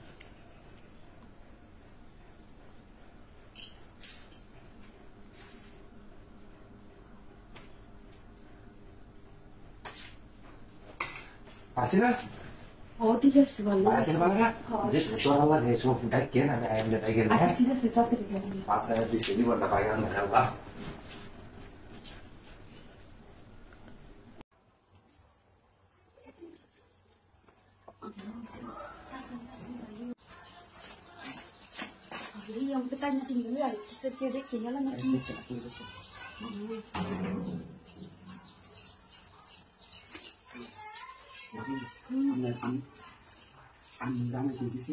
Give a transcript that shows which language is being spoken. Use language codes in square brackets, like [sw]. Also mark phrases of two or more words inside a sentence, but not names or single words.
[bn] আসি না ঠিক আছে ভালো ঠিক আছে [ms] yang tekan nanti dulu ya sedikit tinggal nanti [bn] আমি জানি তো কিছু